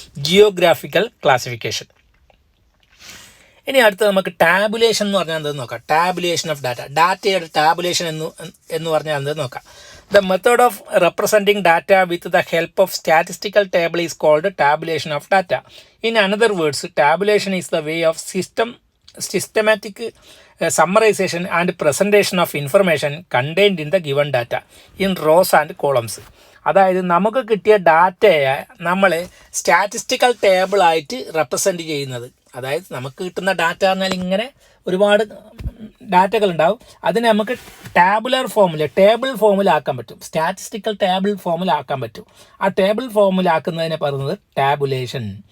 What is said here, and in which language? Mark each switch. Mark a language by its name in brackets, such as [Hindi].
[Malayalam] Geographical classification. ഇനി അടുത്ത് നമുക്ക് ടാബുലേഷൻ എന്ന് പറഞ്ഞാൽ എന്തെന്ന് നോക്കാം. Tabulation of data. ഡാറ്റയുടെ ടാബുലേഷൻ എന്ന് പറഞ്ഞാൽ എന്തെന്ന് നോക്കാം. [English] The method of representing data with the help of statistical table is called tabulation of data. In another words, tabulation is the way of systematic summarization and presentation of information contained in the given data in rows and columns. [Malayalam] അതായത് നമുക്ക് കിട്ടിയ ഡാറ്റയെ നമ്മൾ statistical ടേബിളായിട്ട് represent ചെയ്യുന്നത്. അതായത് നമുക്ക് കിട്ടുന്ന data പറഞ്ഞാൽ ഇങ്ങനെ ഒരുപാട് ഡാറ്റകൾ ഉണ്ടാവും. അതിനെ നമുക്ക് ടേബിൾ ഫോമിലാക്കാൻ പറ്റും. സ്റ്റാറ്റിസ്റ്റിക്കൽ ടേബിൾ ഫോമിലാക്കാൻ പറ്റും. ആ ടേബിൾ ഫോമിലാക്കുന്നതിനെ പറയുന്നത് ടാബുലേഷൻ.